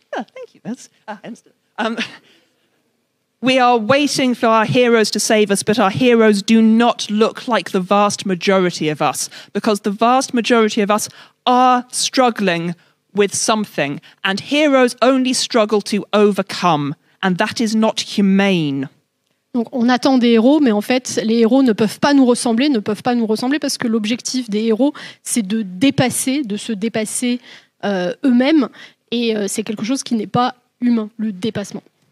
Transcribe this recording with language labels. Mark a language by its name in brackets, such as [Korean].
[English] Oh, thank you, Bess. We are waiting for our heroes to save us, but our heroes do not look like the vast majority of us, because the vast majority of us are struggling with something, and heroes only struggle to overcome, and that is not humane. [French] Donc on attend des héros, mais en fait, les héros ne peuvent pas nous ressembler parce que l'objectif des héros, c'est de se dépasser eux-mêmes, et c'est quelque chose qui n'est pas humain, le dépassement.